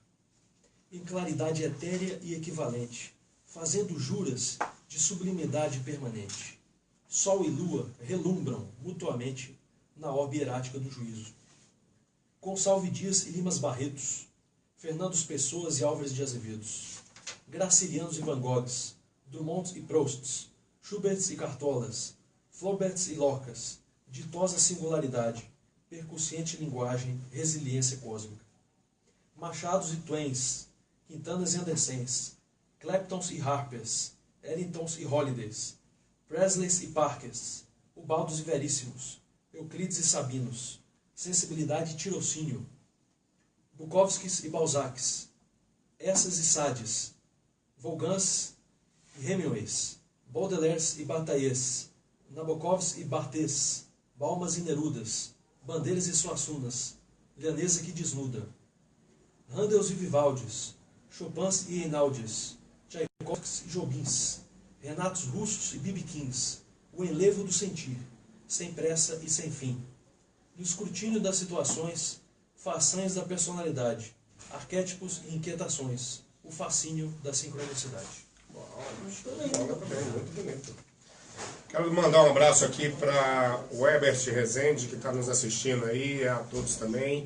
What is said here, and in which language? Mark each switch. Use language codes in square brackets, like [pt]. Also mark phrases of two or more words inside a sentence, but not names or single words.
[pt] Em claridade etérea e equivalente, fazendo juras de sublimidade permanente. Sol e lua relumbram mutuamente na orbe hierática do juízo. Gonçalves Dias e Limas Barretos, Fernandos Pessoas e Álvares de Azevedos, Gracilianos e Van Goghs, Drummonds e Prousts, Schuberts e Cartolas, Flauberts e Lorcas, ditosa singularidade, percussiente linguagem, resiliência cósmica. Machados e Twains, Quintanas e Andersens, Claptons e Harpers, Ellingtons e Holidays, Presleys e Parkers, Ubaldos e Veríssimos, Euclides e Sabinos, sensibilidade e tirocínio, Bukowskis e Balzacs, Essas e Sades, Volgans e Hemingways, Baudelaires e Bataillés, Nabokovs e Barthes, Balmas e Nerudas, Bandeiras e Suassunas, Lianesa que desnuda, Handels e Vivaldis, Chopins e Einaudis, Tchaikovskis e Jobins, Renatos Russos e Bibikins, o enlevo do sentir, sem pressa e sem fim, no escrutínio das situações, façanhas da personalidade, arquétipos e inquietações, o fascínio da sincronicidade. Uau, muito bonito. Quero mandar um abraço aqui para o Herbert Rezende, que está nos assistindo aí, a todos também.